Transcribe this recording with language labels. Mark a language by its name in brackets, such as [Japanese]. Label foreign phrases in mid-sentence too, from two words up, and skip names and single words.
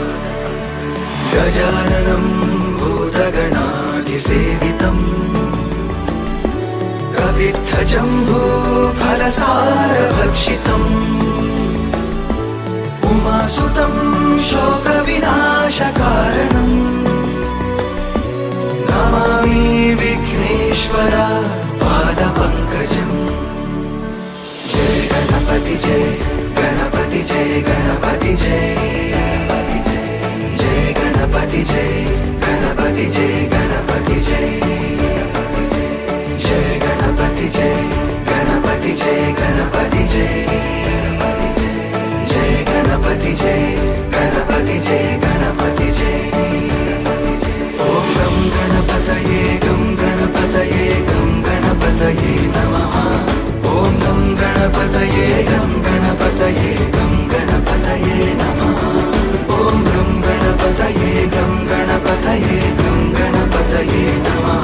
[Sanskrit] गजाननं भूतगणाधिसेवितम् कपित्थजम्बूफलसारभक्षितम् उमासुतं शोकविनाशकारणम् नमामि विघ्नेश्वर पादपङ्कजम्। जय गणपति जय गणपति जय गणपति जय जय गणपति जय गणपति जय गणपति जय जय गणपति जय गणपति जय गणपति जय जय गणपति जय गणपति जय गणपति जय। ॐ गं गणपतये गं गणपतये गं गणपतये नमः। ॐ गं गणपतये गं गणपतये गं गणपतये नमः। ॐ गं गणपतये गं गणपतये गं गणपतये नमः।